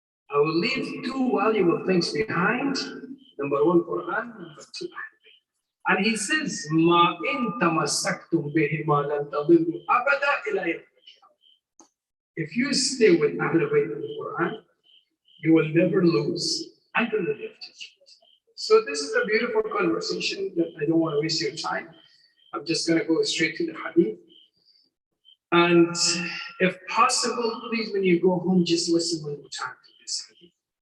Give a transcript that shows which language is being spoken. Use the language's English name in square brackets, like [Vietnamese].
[English] I will leave two valuable things behind. Number one, Quran. Number two, Ahlul. And he says, [Arabic] مَا إِن تَمَسَّكْتُمْ بِهِمَا لَن تَضِلُّوا أَبَدًا إِلَى يَوْمِ الْقِيَامَةِ. [English] If you stay with Ahlul Bayt of the Quran, you will never lose until the day of judgment. So this is a beautiful conversation that I don't want to waste your time. I'm just going to go straight to the hadith. And if possible, please, when you go home, just listen one more time to this hadith.